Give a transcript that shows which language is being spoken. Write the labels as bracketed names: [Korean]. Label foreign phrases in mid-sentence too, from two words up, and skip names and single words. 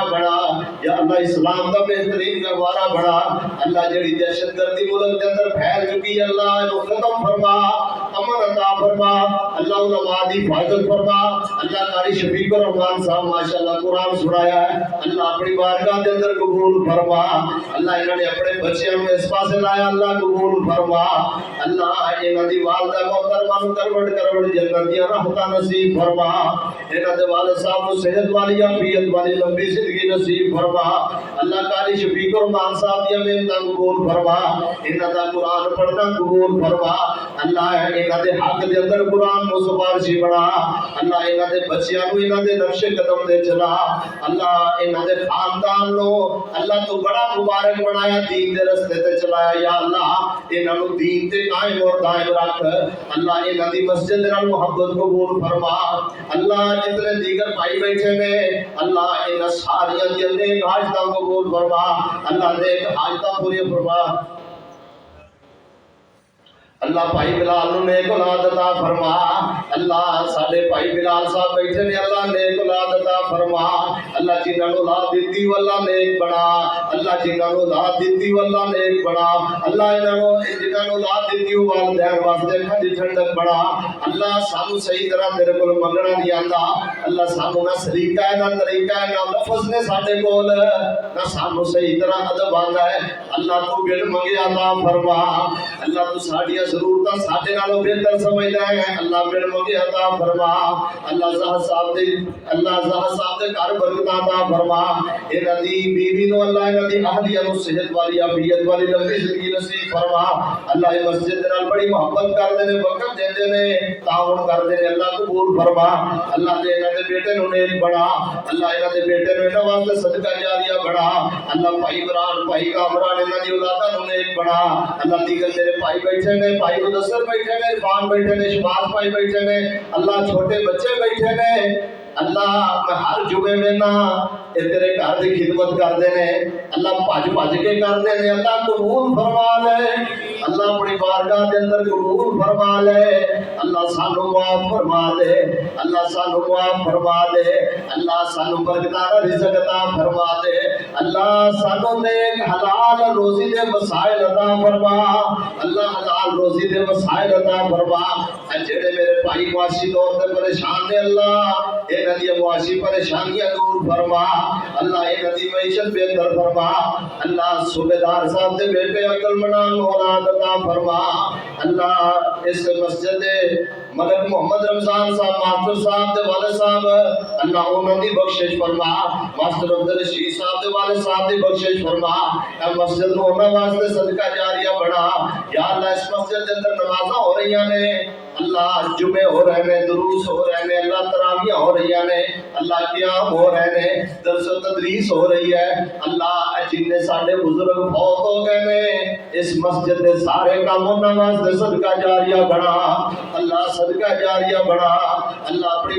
[Punjabi] بنا یا اللہ اسلام دا بہترین گہوارہ بنا اللہ جڑی دہشت گردی ملک دے اندر پھیل چکی ہے اللہ اینو ختم فرما امن عطا فرما اللہ علماء دی حفاظت فرما اللہ قاری شفیق الرحمان صاحب ماشاءاللہ قرآن سنایا ہے اللہ اپنی بارگاہ دے اندر قبول فرما اللہ انہوں نے اپنے بچیاں نوں اس پاسے لایا اللہ قبول فرما اللہ انہاں دی والدہ محترمہ نوں کروڑ جنت دی رحمتاں نصیب فرما انہاں دے والد صاحب نوں صحت والی عافیت والی لمبی زندگی نصیب فرما اللہ قاری شفیق الرحمان صاحب دی محنت قبول فرما انہاں دا قرآن پڑھنا قبول فرما اللہ انہاں دے حق دے اندر قرآن نوں سفارشی بنا اللہ انہاں دے بچیاں نوں انہاں دے نقش قدم دے چلا اللہ انہاں دے خاندان نوں اللہ تو بڑا مبارک بنایا دین دے رستے تے چلایا یا اللہ انہاں نوں دین تے قائم اور دائم رکھ اللہ انہاں دی مسجد نال محبت قبول فرما اللہ جتنے دیگر بھائی بیٹھے نے اللہ انہاں ساریاں دی نیک حاجتاں قبول فرما اللہ نیک حاجتاں پوری فرما اللہ بھائی بلال نوں نیک اولاد عطا فرما اللہ ساڈے بھائی بلال صاحب بیٹھے نے اللہ نیک اولاد عطا فرما اللہ جنہاں نوں اولاد دتی اللہ نیک بنا اللہ جنہاں نوں اولاد دتی اللہ نیک بنا اللہ انہاں نوں جنہاں نوں اولاد دتی والدین واسطے کھڑی ٹھنڈک بنا اللہ سانو صحیح طرح تیرے کول منگنا نہیں آندا اللہ سانو نہ سلیقہ ہے نہ طریقہ ہے نہ لفظ نے ساڈے کول نہ سانو صحیح طرح ادب آندا ہے اللہ تو بن منگے عطا فرما اللہ تو ساڈیاں ضرورتاں ساڈے نالوں بہتر سمجھدا ہے اللہ بن مگے عطا فرما اللہ زہر صاحب دے گھر برکت عطا فرما انہاں دی بیوی نو اللہ انہاں دی اہلیہ نو صحت والی عافیت والی لمبی زندگی نصیب فرما اللہ اس مسجد نال بڑی محبت کردے نے وقت دیندے نے تعاون کردے نے اللہ قبول فرما اللہ دے انہاں دے بیٹے نو نیک بنا اللہ انہاں دے بیٹے نو انہاں واسطے صدقہ جاریہ بنا اللہ بھائی عمران بھائی کامران انہاں دی اولاداں نو نیک بنا اللہ دیگر میرے بھائی بیٹھے نے بھائی مدثر بیٹھے نے عرفان بیٹھے نے شباز بھائی بیٹھے نے اللہ چھوٹے بچے بیٹھے نے اللہ میں ہر جمعے میں نا تیرے گھر کی خدمت کردے نے اللہ بھج کے کردے نے اللہ قبول فرما لے اللہ اپنی بارگاہ دے اندر قبول فرما لے اللہ سانو معاف فرما دے اللہ سانو معاف فرما دے اللہ سانو برکتاں رزق عطا فرما دے اللہ سانو نیک حلال روزی دے وسائل عطا فرما اللہ حلال روزی دے وسائل عطا فرما جڑے میرے بھائی معاشی طور تے پریشان نے اللہ انہاں دی معاشی پریشانیاں دور فرما اللہ انہاں دی معیشت بہتر فرما اللہ صوبیدار صاحب دے بیٹے عقل مند اولاد عطا فرما اللہ اس مسجد ملک محمد رمضان صاحب ماسٹر صاحب دے والد صاحب اللہ انہاں دی بخشش فرما ماسٹر عبدالرشید صاحب دے والد صاحب دی بخشش فرما اے مسجد نو انہاں واسطے صدقہ جاریہ بنا یا اللہ اس مسجد دے اندر نمازاں ہو رہی نے اللہ جمعے ہو رہے ہیں دروس ہو رہے ہیں اللہ تراویح ہو رہی ہیں اللہ قیام ہو رہے ہیں درس و تدریس ہو رہی ہے اللہ جن ساڈے بزرگ فوت ہو گئے نے اس مسجد دے سارے کام انہاں واسطے صدقہ جاریہ بنا اللہ صدقہ جاریہ بنا اللہ اپنی